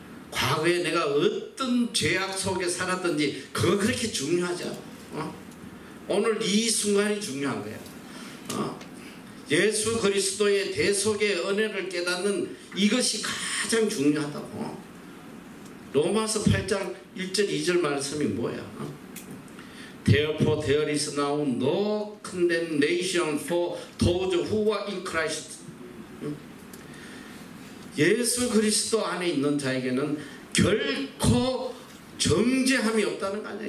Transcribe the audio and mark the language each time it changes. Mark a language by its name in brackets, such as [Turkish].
[Korean] 과거에 내가 어떤 죄악 속에 살았든지 그거 그렇게 중요하지 않아. 오늘 이 순간이 중요한 거야. 예수 그리스도의 대속의 은혜를 깨닫는 이것이 가장 중요하다고. 로마서 8장 1절 2절 말씀이 뭐야? [English] Therefore there is now no condemnation for those who are in Christ. [Korean] 예수 그리스도 안에 있는 자에게는 결코 정죄함이 없다는 거 아니야.